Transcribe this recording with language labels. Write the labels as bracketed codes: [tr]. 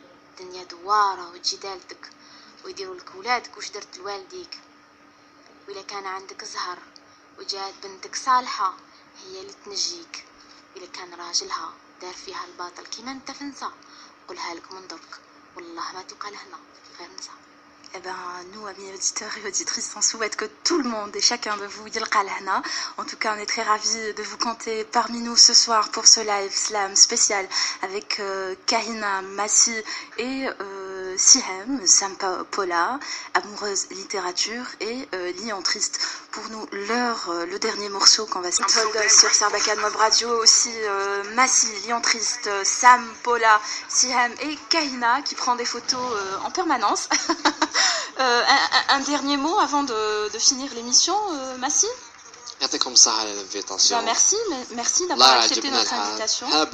[ar] الدنيا دواره وتجي دالتك ويديروا لك ولادك واش درت لوالديك. وإلا كان عندك زهر وجات بنتك صالحه هي اللي تنجيك. إلا كان راجلها دار فيها الباطل كيما انت فنسا قولها لك من درك والله ما تلقى لهنا غير نسا. [fr] Eh ben, nous, amis auditeurs et auditrices, on souhaite que tout le monde et chacun de vous [ar] yilqa lahna. [fr] En tout cas, on est très ravis de vous compter parmi nous ce soir pour ce live slam spécial avec Kahina, Massi et Sihem, Sampapola, amoureuse littérature, et Lion Triste. Pour nous, le dernier morceau qu'on va s'entendre sur Sarbacane Mob Radio, aussi Massi, Lion Triste, Sampapola, Sihem et Kahina qui prend des photos en permanence. Un dernier mot avant de finir l'émission, Massi. [ar] يعطيكم الصحة على l'invitation. [fr] Merci d'avoir accepté notre invitation.